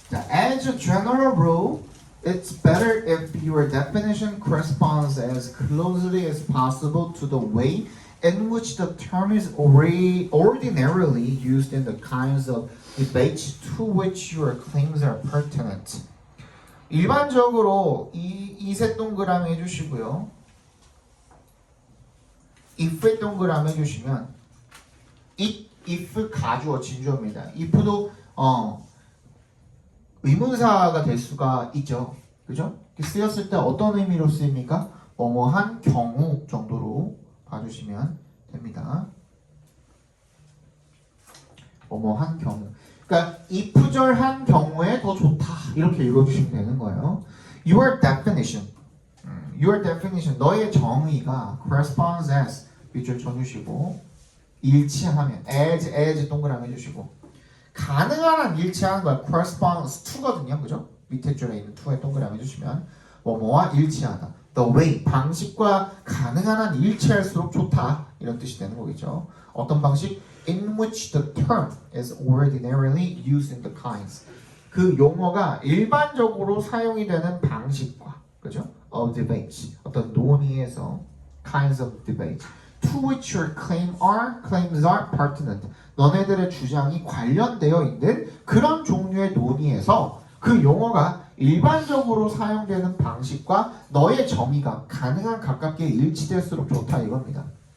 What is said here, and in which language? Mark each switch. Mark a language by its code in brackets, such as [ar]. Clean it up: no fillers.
[en] As a general rule, it's better if your definition corresponds as closely as possible to the way in which the term is ordinarily used in the kinds of debates to which your claims are pertinent. [ko] 일반적으로 이세 동그라미 해주시고요. if의 동그라미 해주시면 if 가주어 진주어입니다. if도 의문사가 될 수가 있죠. 그죠? 쓰였을 때 어떤 의미로 쓰입니까? 뭐뭐한 경우 정도로 봐주시면 됩니다. 뭐뭐한 경우. 그러니까 if절한 경우에 더 좋다 이렇게 읽어주시면 되는 거예요. [en] Your definition, [ko] 너의 정의가 corresponds as 밑줄 쳐주시고 일치하면 as 동그라미 해주시고 가능한 한 일치하는 거야. corresponds to거든요, 그죠? 밑에 줄에 있는 to에 동그라미 해주시면 뭐뭐와 일치하다. [en] The way [ko] 방식과 가능한 한 일치할수록 좋다 이런 뜻이 되는 거겠죠. 어떤 방식? [en] In which the term is ordinarily used in the kinds. [ko] 그 용어가 일반적으로 사용이 되는 방식과 그죠? [en] Of debates. [ko] 어떤 논의에서 [en] kinds of debates. To which your claims are pertinent. [ko] 너네들의 주장이 관련되어 있는 그런 종류의 논의에서 그 용어가 일반적으로 사용되는 방식과 너의 정의가 가능한 가깝게 일치될수록 좋다 이겁니다.